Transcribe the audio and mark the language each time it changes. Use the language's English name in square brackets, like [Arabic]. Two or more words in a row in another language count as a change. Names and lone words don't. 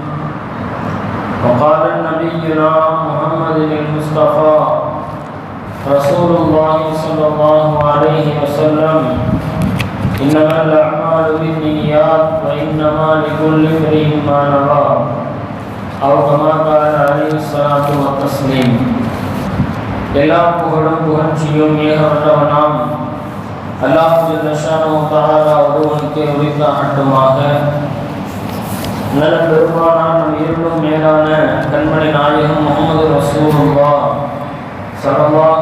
[Arabic] وقال نبينا محمد المصطفى رسول الله صلى الله عليه وسلم: إنما الأعمال بالنيات وإنما لكل امرئ ما نوى، أو كما قال عليه الصلاة والتسليم. [Tamil] எல்லா புகழும் புகழ்ச்சியும் ஏகவல்லவனாம் [Arabic] الله جل شأنه تعالى [Tamil] ஒருவனுக்கே உரித்தாகட்டுமாக. நல்ல பெருமானார் நம் இருளும் மேலான கண்மணி நாயகம் [Arabic] محمد رسول الله صلى الله